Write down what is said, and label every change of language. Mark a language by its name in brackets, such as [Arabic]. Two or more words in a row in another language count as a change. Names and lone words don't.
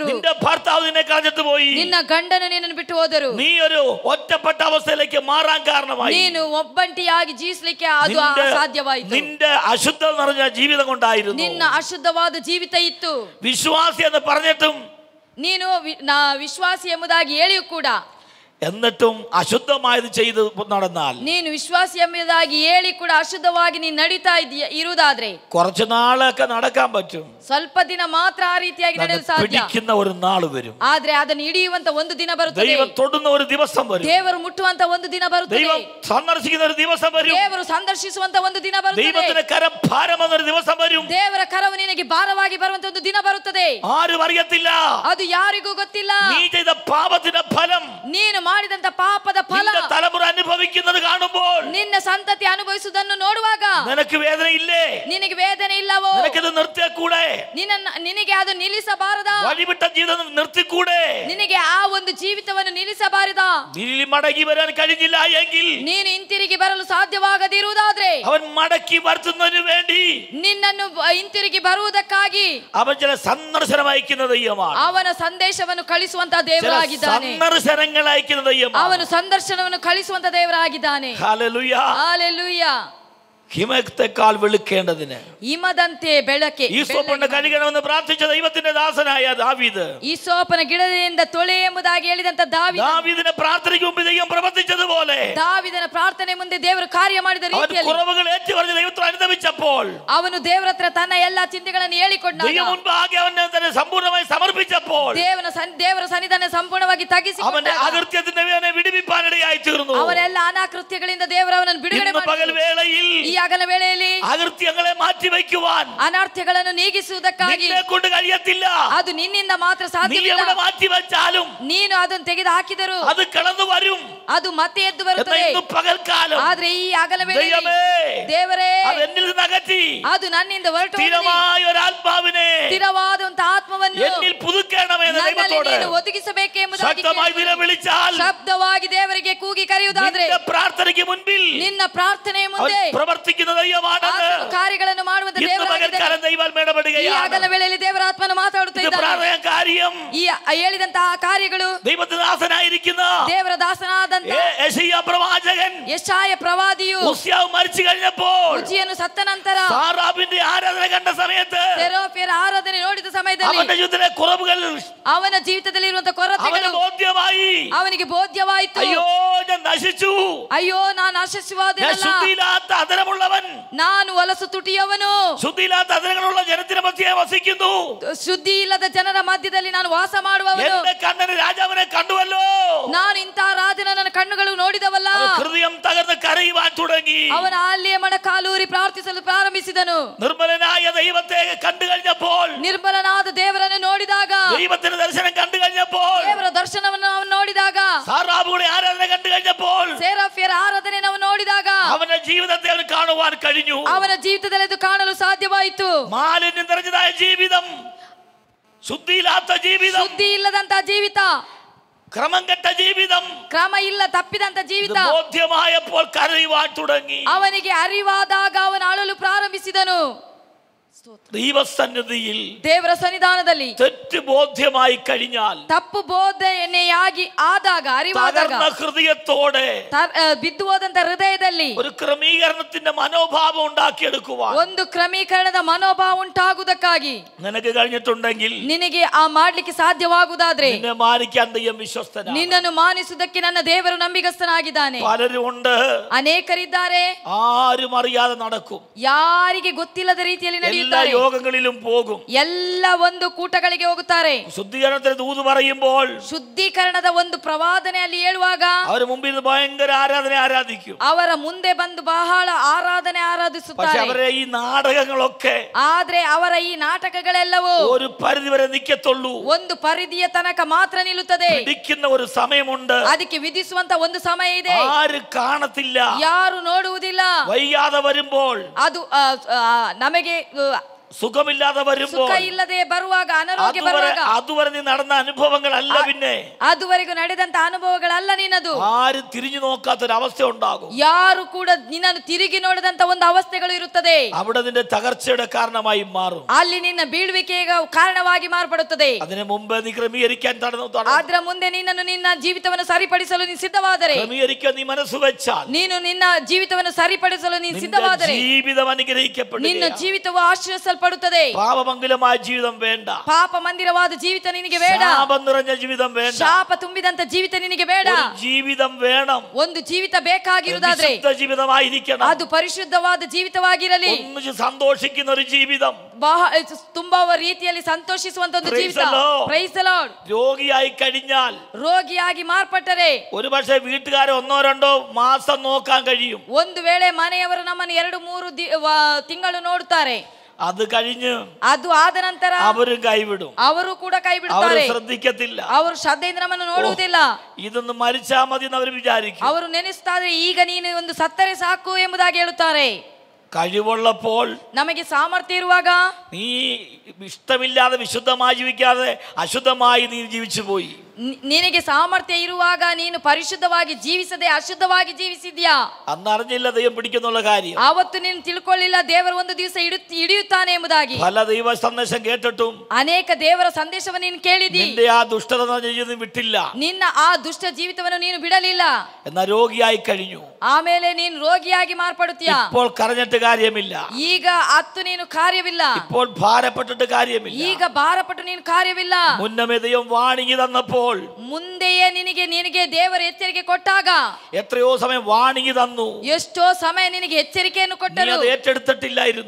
[Malayalam] നിന്റെ ഭർത്താവ് നിന്നെ കളഞ്ഞിട്ട് പോയി, [Kannada] ನಿನ್ನ ಗಂಡನು ನಿನ್ನನ್ನು ಬಿಟ್ಟು ಹೋದರು, [Malayalam] നീ ഒരു ഒറ്റപ്പെട്ട അവസ്ഥയിലേക്ക് മാറാൻ കാരണമായി. [Kannada] ನೀನು ಒಬ್ಬಂಟಿಯಾಗಿ ಜೀವಿಸಲಿಕ್ಕೆ ಅದು ಅಸಾಧ್ಯವಾಯಿತು. [Malayalam] നിന്റെ അശുദ്ധം നിറഞ്ഞ ജീവിതം കൊണ്ടായിരുന്നു. [Kannada] ನಿನ್ನ ಅಶುದ್ಧವಾದ ಜೀವಿತ ಇತ್ತು. [Malayalam] വിശ്വാസി എന്ന് പറഞ്ഞിട്ടും [Kannada] ನೀನು ವಿಶ್ವಾಸಿ ಎಂಬುದಾಗಿ ಹೇಳಿಯೂ ಕೂಡ [Malayalam] എന്നിട്ടും അശുദ്ധമായത് ചെയ്ത് നടന്നാൽ, [Kannada] ನೀನು ವಿಶ್ವಾಸಿ ಎಂಬುದಾಗಿ ಹೇಳಿ ಕೂಡ ಅಶುದ್ಧವಾಗಿ ನೀನು ನಡೀತಾ ಇರುವುದಾದ್ರೆ [Malayalam] കുറച്ചു നാളൊക്കെ നടക്കാൻ പറ്റും, [Kannada] ಸ್ವಲ್ಪ ದಿನ ಮಾತ್ರ ಆ ರೀತಿಯಾಗಿ ನಡೆಯಲು ಸಾಧ್ಯ. [Malayalam] പിടിക്കുന്ന ഒരു നാൾ വരും. [Kannada] ಆದ್ರೆ ಅದನ್ನು ಹಿಡಿಯುವಂತ ಒಂದು ದಿನ ಬರುತ್ತದೆ. [Malayalam] ദൈവം തൊടുന്ന ഒരു ദിവസം വരും. [Kannada] ದೇವರು ಮುಟ್ಟುವಂತ ಒಂದು ದಿನ ಬರುತ್ತದೆ. [Malayalam] ദൈവം സന്ദർശിക്കുന്ന ഒരു ദിവസം വരും. [Kannada] ದೇವರು ಸಂದರ್ಶಿಸುವಂತ ಒಂದು ದಿನ ಬರುತ್ತದೆ. [Malayalam] ദൈവത്തിന്റെ കരം ഭാരമെന്നൊരു ദിവസം വരും. [Kannada] ದೇವರ ಕರವು ನಿನಗೆ ಭಾರವಾಗಿ ಬರುವಂತ ಒಂದು ದಿನ ಬರುತ್ತದೆ. [Malayalam] ആരും അറിയത്തില്ല. [Kannada] ಅದು ಯಾರಿಗೂ ಗೊತ್ತಿಲ್ಲ. [Malayalam] നീ ചെയ്ത പാപത്തിന്റെ ഫലം [Kannada] ನೀನು ಮಾಡಿದಂತ ಪಾಪದ ಫಲ [Malayalam] നിന്റെ തലമുറ അനുഭവിക്കുന്നത് കാണുമ്പോൾ, [Kannada] ನಿನ್ನ ಸಂತತಿ ಅನುಭವಿಸುವುದನ್ನು ನೋಡುವಾಗ [Malayalam] നിനക്ക് വേദന ഇല്ലേ? [Kannada] ನಿನಗೆ ವೇದನೆ ಇಲ್ಲವೋ? [Malayalam] നിനക്കിത് നിർത്തിക്കൂടെ? [Kannada] ನಿನಗೆ ಅದು ನಿಲ್ಲಿಸಬಾರದಾ? [Malayalam] വഴിവിട്ട ജീവിതം നിർത്തിക്കൂടെ? [Kannada] ನಿನಗೆ ಆ ಒಂದು ಜೀವಿತವನ್ನು ನಿಲ್ಲಿಸಬಾರದಾ? [Malayalam] നീ മടങ്ങി വരാൻ കഴിഞ്ഞില്ല എങ്കിൽ, [Kannada] ನೀನು ಹಿಂತಿರುಗಿ ಬರಲು ಸಾಧ್ಯವಾಗದಿರುವುದಾದ್ರೆ, [Malayalam] അവൻ മടക്കി വരുത്തുന്നതിന് വേണ്ടി [Kannada] ನಿನ್ನನ್ನು ಹಿಂತಿರುಗಿ ಬರುವುದಕ್ಕಾಗಿ [Malayalam] അവൻ ചില സന്ദർശനം അയക്കുന്ന ദൈവമാണ്. [Kannada] ಅವನ ಸಂದೇಶವನ್ನು ಕಳಿಸುವಂತ ದೇವರಾಗಿದ್ದಾನೆ. [Malayalam] സന്ദർശനങ്ങൾ അയക്കുന്ന ദൈവമാണ്. [Kannada] ಅವನು ಸಂದರ್ಶನವನ್ನು ಕಳಿಸುವಂತ ದೇವರಾಗಿದ್ದಾನೆ. [Malayalam] ഹല്ലേലൂയ. [Kannada] ಹಲ್ಲೆಲೂಯಾ. [Malayalam] ഹിമത്തെക്കാൾ വെളുക്കേണ്ടതിന് [Kannada] ಹಿಮದಂತೆ ಬೆಳಕೆ [Malayalam] ഈ സോപ്പുണ്ട് കഴുകണമെന്ന് പ്രാർത്ഥിച്ച ദൈവത്തിന്റെ ദാസനായ ദാവീദ് [Kannada] ಈ ಸೋಪನ ಗಿಡದಿಂದ ತೊಳೆ ಎಂಬುದಾಗಿ ಹೇಳಿದಂತ [Malayalam] ദാവീദിന്റെ പ്രാർത്ഥനയ്ക്ക് മുമ്പ് ദൈവം പ്രവർത്തിച്ചതുപോലെ [Kannada] ದಾವಿದನ ಪ್ರಾರ್ಥನೆ ಮುಂದೆ ದೇವರು ಕಾರ್ಯ ಮಾಡಿದ ರೀತಿಯಲ್ಲಿ [Malayalam] കുറവുകൾ ഏറ്റുപറഞ്ഞ് ദൈവത്തോട് അനുദപിച്ചപ്പോൾ [Kannada] ಅವನು ದೇವರ ಹತ್ರ ತನ್ನ ಎಲ್ಲಾ ಚಿಂತೆಗಳನ್ನು ಹೇಳಿಕೊಂಡ [Malayalam] ദൈവം മുൻപാകെ അവനെ തന്നെ സമ്പൂർണ്ണമായി സമർപ്പിച്ചപ്പോൾ [Kannada] ದೇವರ ಸನ್ನಿಧಾನ ಸಂಪೂರ್ಣವಾಗಿ ತಗ್ಗಿಸಿ [Malayalam] അവന്റെ അകൃത്യത്തിന്റെ അവനെ വിടുവിപ്പാനിടയായി തീർന്നു. [Kannada] ಅವನೆಲ್ಲ ಅನಾಕೃತ್ಯಗಳಿಂದ ದೇವರು ಅವನನ್ನು ಬಿಡುಗಡೆ [Malayalam] പകൽ വേളയിൽ [Kannada] ಈ ಹಗಲ ವೇಳೆಯಲ್ಲಿ [Malayalam] അകൃത്യങ്ങളെ മാറ്റി വയ്ക്കുവാൻ [Kannada] ಅನರ್ಥಗಳನ್ನು ನೀಗಿಸುವುದಕ್ಕಾಗಿ [Malayalam] നിന്നെ കൊണ്ട് കഴിയത്തില്ല. [Kannada] ಅದು ನಿನ್ನಿಂದ ಮಾತ್ರ [Malayalam] നീ [Kannada] ಸಾಧ್ಯವಿಲ್ಲ. [Malayalam] എവിടെ മാറ്റി വെച്ചാലും [Kannada] ನೀನು ಅದನ್ನು ತೆಗೆದು ಹಾಕಿದರು [Malayalam] അത് കടന്നു വരും. [Kannada] ಅದು ಮತ್ತೆ ಎದ್ದು ಬರುತ್ತದೆ. [Malayalam] ഇന്ന് പകൽക്കാലം [Kannada] ಆದ್ರೆ ಈ ಹಗಲ ವೇಳೆಯಲ್ಲಿ ದೇವರೇ [Malayalam] അത് എന്നിൽ നിന്ന് അകറ്റി [Kannada] ಅದು ನನ್ನಿಂದ ಹೊರಟು [Malayalam] സ്ഥിരമായ ഒരു ആത്മാവിനെ [Kannada] ಸ್ಥಿರವಾದಂತ ಆತ್ಮವನ್ನು [Malayalam] എന്നിൽ പുതുക്കണമെന്ന് ദൈവത്തോട് [Kannada] ಒದಗಿಸಬೇಕೆಂಬುದಾಗಿ [Malayalam] ശക്തമായി നിലവിളിച്ചാൽ [Kannada] ಶಬ್ದವಾಗಿ ದೇವರಿಗೆ ಕೂಗಿ ಕರೆಯುವುದಾದ್ರೆ [Malayalam] നിന്റെ പ്രാർത്ഥനയ്ക്ക് മുൻപിൽ [Kannada] ನಿನ್ನ ಪ್ರಾರ್ಥನೆಯ [Malayalam] അവൻ [Kannada] ಮುಂದೆ [Malayalam] പ്രവർത്തിക്കുന്ന ദൈവമാണെന്ന് [Kannada] ಕಾರ್ಯಗಳನ್ನು ಮಾಡುವಂತ [Malayalam] ഇന്ന് [Kannada] ದೇವರಾಗಿದ್ದಾನೆ. [Malayalam] പകൽക്കാലം ദൈവാത്മ [Kannada] ಈ [Malayalam] ഇടപെടുകയാണ്. [Kannada] ಹಗಲ ವೇಳೆಯಲ್ಲಿ ದೇವರ ಆತ್ಮನು ಮಾತಾಡುತ್ತಾ [Malayalam] ഇത് [Kannada] ಇದ್ದಾನೆ. [Malayalam] പ്രാർത്ഥന കാര്യം [Kannada] ಈ ಹೇಳಿದಂತಹ ಕಾರ್ಯಗಳು [Malayalam] ദൈവത്തിന്റെ ദാസനായിരിക്കുന്ന [Kannada] ದೇವರ ದಾಸನಾದಂತ [Malayalam] യെശയ്യാ പ്രവാചകൻ [Kannada] ಯೆಶಾಯ ಪ್ರವಾದಿಯು [Malayalam] ഉസ്യാവ് മരിച്ചു കഴിഞ്ഞപ്പോൾ [Kannada] ಉಜ್ಜಿಯನ್ನು ಸತ್ತ ನಂತರ [Malayalam] സാറാബിന്റെ ആരാധന കണ്ട സമയത്ത് [Kannada] ಸೆರಾಫಿಯರ ಆರಾಧನೆ ನೋಡಿದ ಸಮಯದಲ್ಲಿ [Malayalam] അവന്റെ ജീവിതത്തിലെ കുറവുകൾ [Kannada] ಅವನ ಜೀವಿತದಲ್ಲಿ ಇರುವಂತಹ [Malayalam] അവന് [Kannada] ಕೊರತೆಗಳು [Malayalam] ബോധ്യമായി. [Kannada] ಅವನಿಗೆ ಬೋಧ್ಯವಾಯಿತು. [Malayalam] അയ്യോ ഞാൻ നശിച്ചു, [Kannada] ಅಯ್ಯೋ ನಾನು [Malayalam] ഞാൻ [Kannada] ನಾಶಿಸುವುದಿಲ್ಲ, [Malayalam] ശുദ്ധിയില്ലാത്ത അതരമുള്ളവൻ, [Kannada] ನಾನು ಹೊಲಸು ತುಟಿಯವನು, [Malayalam] ശുദ്ധിയില്ലാത്ത അതരങ്ങളുള്ള ജനത്തിന് മധ്യേ വസിക്കുന്നു. [Kannada] ಶುದ್ಧಿ ಇಲ್ಲದ ಜನರ ಮಧ್ಯದಲ್ಲಿ ನಾನು ವಾಸ ಮಾಡುವವನು. [Malayalam] എന്റെ കണ്ണന് രാജാവിനെ കണ്ടുവല്ലോ. [Kannada] ನಾನು ಇಂತಹ ರಾಜನ ನನ್ನ ಕಣ್ಣುಗಳು ನೋಡಿದವಲ್ಲ. [Malayalam] ഹൃദയം തകർന്ന് കരയുവാൻ തുടങ്ങി. [Kannada] ಅವನ ಅಲ್ಲಿಯೇ ಮಣಕಾಲೂರಿ ಪ್ರಾರ್ಥಿಸಲು ಪ್ರಾರಂಭಿಸಿದನು. [Malayalam] നിർമ്മലനായ ദൈവത്തെ കണ്ടു കഴിഞ്ഞപ്പോൾ, [Kannada] ನಿರ್ಮಲನಾದ ದೇವರನ್ನು ನೋಡಿದಾಗ, [Malayalam] ദൈവത്തിന്റെ ദർശനം കണ്ടു കഴിഞ്ഞപ്പോൾ, [Kannada] ದೇವರ ದರ್ಶನವನ್ನು ಅವನು ನೋಡಿದಾಗ, [Malayalam] സാറാബുകളുടെ ആരാധന കണ്ടു കഴിഞ്ഞപ്പോൾ, [Kannada] ಸೇರಾಫಿಯರ ಆರಾಧನೆ ನಾವು ನೋಡಿದಾಗ [Malayalam] അവന്റെ ജീവിതത്തെ അവന് കാണുവാൻ കഴിഞ്ഞു. [Kannada] ಅವನ ಜೀವಿತದಲ್ಲಿ ಅದು ಕಾಣಲು ಸಾಧ್ಯವಾಯಿತು. [Malayalam] മാലിന്യം നിറഞ്ഞതായ ജീവിതം, ശുദ്ധിയില്ലാത്ത ജീവിതം, [Kannada] ಶುದ್ಧಿ ಇಲ್ಲದಂತ ಜೀವಿತ, [Malayalam] ക്രമം കെട്ട ജീവിതം, [Kannada] ಕ್ರಮ ಇಲ್ಲ ತಪ್ಪಿದಂತ ಜೀವಿತ [Malayalam] ബോധ്യമായപ്പോൾ കരയുവാൻ തുടങ്ങി. [Kannada] ಅವನಿಗೆ ಅರಿವಾದಾಗ ಅವನು ಅಳಲು ಪ್ರಾರಂಭಿಸಿದನು. [Malayalam] ദൈവസന്നിധിയിൽ [Kannada] ದೇವರ ಸನ್ನಿಧಾನದಲ್ಲಿ [Malayalam] തെറ്റ് ബോധ്യമായി കഴിഞ്ഞാൽ, [Kannada] ತಪ್ಪು ಬೋಧನೆಯಾಗಿ ಆದಾಗ, ಅರಿವಾದಾಗ, [Malayalam] തകർന്ന ഹൃദയത്തോടെ [Kannada] ಬಿದ್ದು ಹೋದಂತ ಹೃದಯದಲ್ಲಿ [Malayalam] ഒരു ക്രമീകരണത്തിന്റെ മനോഭാവം ഉണ്ടാക്കിയെടുക്കുവാൻ [Kannada] ಒಂದು ಕ್ರಮೀಕರಣದ ಮನೋಭಾವ ಉಂಟಾಗುವುದಕ್ಕಾಗಿ [Malayalam] നിനക്ക് കഴിഞ്ഞിട്ടുണ്ടെങ്കിൽ, [Kannada] ನಿನಗೆ ಆ ಮಾಡ್ಲಿಕ್ಕೆ ಸಾಧ್ಯವಾಗುವುದಾದ್ರೆ, [Malayalam] നിന്നെ മാനിക്കാൻ ദൈവം വിശ്വസ്തനാണ്. [Kannada] ನಿನ್ನನ್ನು ಮಾನಿಸುವುದಕ್ಕೆ ನನ್ನ ದೇವರು ನಂಬಿಗಸ್ತನಾಗಿದ್ದಾನೆ. [Malayalam] പലരും ഉണ്ട്, [Kannada] ಅನೇಕರಿದ್ದಾರೆ, [Malayalam] ആരും അറിയാതെ നടക്കും, [Kannada] ಯಾರಿಗೆ ಗೊತ್ತಿಲ್ಲದ ರೀತಿಯಲ್ಲಿ [Malayalam] എല്ലാ [Kannada] ನಡೆಯುತ್ತಾರೆ, [Malayalam] യോഗങ്ങളിലും പോകും, [Kannada] ಎಲ್ಲ ಒಂದು ಕೂಟಗಳಿಗೆ ಹೋಗುತ್ತಾರೆ. [Malayalam] ശുദ്ധീകരണത്തിന് ദൂത് പറയുമ്പോൾ [Kannada] ಶುದ್ಧೀಕರಣದ ಒಂದು ಪ್ರವಾದನೆ ಅಲ್ಲಿ ಹೇಳುವಾಗ [Malayalam] അവർ മുമ്പിൽ നിന്ന് ഭയങ്കര ആരാധന ആരാധിക്കും. [Kannada] ಅವರ ಮುಂದೆ ಬಂದು ಬಹಳ ಆರಾಧನೆ [Malayalam] പക്ഷെ [Kannada] ಆರಾಧಿಸುತ್ತಾರೆ. [Malayalam] അവരെ ഈ നാടകങ്ങളൊക്കെ [Kannada] ಆದ್ರೆ ಅವರ ಈ ನಾಟಕಗಳೆಲ್ಲವೂ [Malayalam] ഒരു പരിധി വരെ നിൽക്കത്തുള്ളൂ. [Kannada] ಒಂದು ಪರಿಧಿಯ ತನಕ ಮಾತ್ರ ನಿಲ್ಲುತ್ತದೆ. [Malayalam] പിടിക്കുന്ന ഒരു സമയമുണ്ട്, [Kannada] ಅದಕ್ಕೆ ವಿಧಿಸುವಂತ ಒಂದು ಸಮಯ ಇದೆ. [Malayalam] ആരും കാണത്തില്ല. [Kannada] ಯಾರು ನೋಡುವುದಿಲ್ಲ. [Malayalam] വയ്യാതെ വരുമ്പോൾ, [Kannada] ಅದು ನಮಗೆ [Malayalam] സുഖമില്ലാതെ വരുമ്പോൾ, [Kannada] ಸುಖ ಇಲ್ಲದೆ ಬರುವಾಗ, ಅನಾರೋಗ್ಯ ಬರುವಾಗ, [Malayalam] അതുവരെ നീ നടന്ന അനുഭവങ്ങളല്ല പിന്നെ [Kannada] ಅದುವರೆಗೂ ನಡೆದಂತ ಅನುಭವಗಳಲ್ಲ ನಿನ್ನದು. [Malayalam] ആരും തിരിഞ്ഞു നോക്കാത്തൊരവസ്ഥ ഉണ്ടാകും. [Kannada] ಯಾರು ಕೂಡ ನಿನ್ನನ್ನು ತಿರುಗಿ ನೋಡದಂತ ಒಂದು ಅವಸ್ಥೆಗಳು ಇರುತ್ತದೆ. [Malayalam] അവിടെ നിന്റെ തകർച്ചയുടെ കാരണമായി മാറും. [Kannada] ಅಲ್ಲಿ ನಿನ್ನ ಬೀಳುವಿಕೆಗೆ ಕಾರಣವಾಗಿ ಮಾರ್ಪಡುತ್ತದೆ. [Malayalam] അതിനു മുമ്പ് നീ ക്രമീകരിക്കാൻ [Kannada] ಅದರ ಮುಂದೆ ನಿನ್ನನ್ನು ನಿನ್ನ ಜೀವಿತವನ್ನು ಸರಿಪಡಿಸಲು ನೀನು ಸಿದ್ಧವಾದರೆ, [Malayalam] ക്രമീകരിക്കാൻ നീ മനസ്സ് വെച്ചാൽ, [Kannada] ನೀನು ನಿನ್ನ ಜೀವಿತವನ್ನು ಸರಿಪಡಿಸಲು ನೀನು ಸಿದ್ಧವಾದರೆ [Malayalam] ജീവിതം അനുഗ്രഹിക്കപ്പെടും. [Kannada] ನಿನ್ನ ಜೀವಿತವು ಆಶೀರ್ವದಿಸಲ್ಪಡುತ್ತದೆ. [Malayalam] പാപമംഗലമായ ജീവിതം വേണ്ട, [Kannada] ಪಾಪ ಮಂದಿರವಾದ ಜೀವಿತ ನಿನಗೆ ಬೇಡ. [Malayalam] ശാപം നിറഞ്ഞ ജീവിതം വേണ്ട, [Kannada] ಶಾಪ ತುಂಬಿದಂತ ಜೀವಿತ ನಿನಗೆ ಬೇಡ. [Malayalam] ഒരു ജീവിതം വേണം. [Kannada] ಒಂದು ಜೀವಿತ ಬೇಕಾಗಿರುವುದಾದ್ರೆ [Malayalam] വിശുദ്ധ ജീവിതമായിരിക്കണം. [Kannada] ಅದು ಪರಿಶುದ್ಧವಾದ ಜೀವಿತವಾಗಿರಲಿ. [Malayalam] ഒന്നിച്ച് സന്തോഷിക്കുന്ന ഒരു ജീവിതം, [Kannada] ತುಂಬಾ ರೀತಿಯಲ್ಲಿ ಸಂತೋಷಿಸುವಂತ ಒಂದು ಜೀವಿತ. [English] Praise the Lord. [Malayalam] രോഗിയായി കഴിഞ്ഞാൽ, [Kannada] ರೋಗಿಯಾಗಿ ಮಾರ್ಪಟ್ಟರೆ [Malayalam] ഒരു പക്ഷേ വീട്ടുകാരെ 1-2 മാസം നോക്കാൻ കഴിയും. [Kannada] ಒಂದು ವೇಳೆ ಮನೆಯವರು ನಮ್ಮನ್ನು 2-3 ತಿಂಗಳು ನೋಡುತ್ತಾರೆ. [Malayalam] അത് കഴിഞ്ഞ് [Kannada] ಅದು ಆದ ನಂತರ [Malayalam] അവരും കൈവിടും. [Kannada] ಅವರು ಕೂಡ ಕೈ [Malayalam] അവർ [Kannada] ಬಿಡುತ್ತಾರೆ. [Malayalam] ശ്രദ്ധിക്കത്തില്ല. [Kannada] ಅವರು ಶ್ರದ್ಧೆಯಿಂದ ನಮ್ಮನ್ನು ನೋಡುವುದಿಲ್ಲ. [Malayalam] ഇതൊന്ന് മരിച്ചാ മതി എന്ന് അവർ വിചാരിക്കും. [Kannada] ಅವರು ನೆನೆಸ್ತಾರೆ, ಈಗ ನೀನು ಒಂದು ಸತ್ತರೆ ಸಾಕು ಎಂಬುದಾಗಿ ಹೇಳುತ್ತಾರೆ. [Malayalam] കഴിവുള്ളപ്പോൾ, [Kannada] ನಮಗೆ ಸಾಮರ್ಥ್ಯ ಇರುವಾಗ, [Malayalam] നീ ഇഷ്ടമില്ലാതെ വിശുദ്ധമായി ജീവിക്കാതെ അശുദ്ധമായി നീ ജീവിച്ചു പോയി. [Kannada] ನಿನಗೆ ಸಾಮರ್ಥ್ಯ ಇರುವಾಗ ನೀನು ಪರಿಶುದ್ಧವಾಗಿ ಜೀವಿಸದೆ ಅಶುದ್ಧವಾಗಿ ಜೀವಿಸಿದ್ಯಾ? [Malayalam] അന്ന് അറിഞ്ഞില്ല ദൈവം പിടിക്കുന്നുള്ള കാര്യം. [Kannada] ಆವತ್ತು ನೀನು ತಿಳ್ಕೊಳ್ಳಿಲ್ಲ ದೇವರು ಒಂದು ದಿವಸ ಹಿಡಿಯುತ್ತಾನೆ ಎಂಬುದಾಗಿ. [Malayalam] പല ദൈവ സന്ദേശം കേട്ടിട്ടും [Kannada] ಅನೇಕ ದೇವರ ಸಂದೇಶವನ್ನು ನೀನು ಕೇಳಿದಿ. [Malayalam] നിന്റെ ആ ദുഷ്ടത വിട്ടില്ല. [Kannada] ನಿನ್ನ ಆ ದುಷ್ಟ ಜೀವಿತವನ್ನು ನೀನು ಬಿಡಲಿಲ್ಲ. [Malayalam] എന്നാൽ രോഗിയായി കഴിഞ്ഞു. [Kannada] ಆಮೇಲೆ ನೀನು ರೋಗಿಯಾಗಿ ಮಾರ್ಪಡುತ್ತೀಯ. [Malayalam] ഇപ്പോൾ കരഞ്ഞിട്ട് കാര്യമില്ല. [Kannada] ಈಗ ಅತ್ತು ನೀನು ಕಾರ್ಯವಿಲ್ಲ. [Malayalam] ഇപ്പോൾ ഭാരപ്പെട്ടിട്ട് കാര്യമില്ല. [Kannada] ಈಗ ಭಾರಪಟ್ಟು ನೀನು ಕಾರ್ಯವಿಲ್ಲ. [Malayalam] മുന്നമേ ദൈവം വാണിംഗ് തന്നപ്പോൾ, [Kannada] ಮುಂದೆಯೇ ನಿನಗೆ ದೇವರು ಎಚ್ಚರಿಕೆ ಕೊಟ್ಟಾಗ, [Malayalam] എത്രയോ സമയം വാണിംഗ് തന്നു. [Kannada] ಎಷ್ಟೋ ಸಮಯ ನಿನಗೆ ಎಚ್ಚರಿಕೆಯನ್ನು ಕೊಟ್ಟರು. [Malayalam] നീ ഏറ്റെടുത്തിട്ടില്ലായിരുന്നു.